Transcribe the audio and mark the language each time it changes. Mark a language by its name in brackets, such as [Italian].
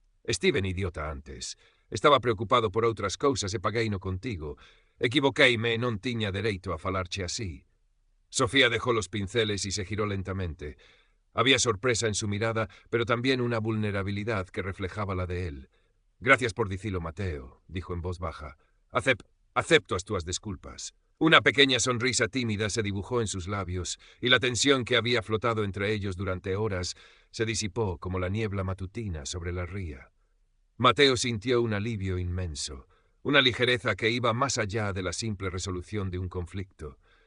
[Galician] «Estiven idiota antes. Estaba preocupado por outras cousas e pagueino contigo. Equivoqueime e non tiña dereito a falarche así». [Spanish] Sofía dejó los pinceles y se giró lentamente. Había sorpresa en su mirada, pero también una vulnerabilidad que reflejaba la de él. [Galician] «Gracias por dicilo, [Spanish] Mateo», dijo en voz baja. [Galician] Acepto as túas disculpas». [Spanish] Una pequeña sonrisa tímida se dibujó en sus labios, y la tensión que había flotado entre ellos durante horas se disipó como la niebla matutina sobre la ría. Mateo sintió un alivio inmenso, una ligereza que iba más allá de la simple resolución de un conflicto.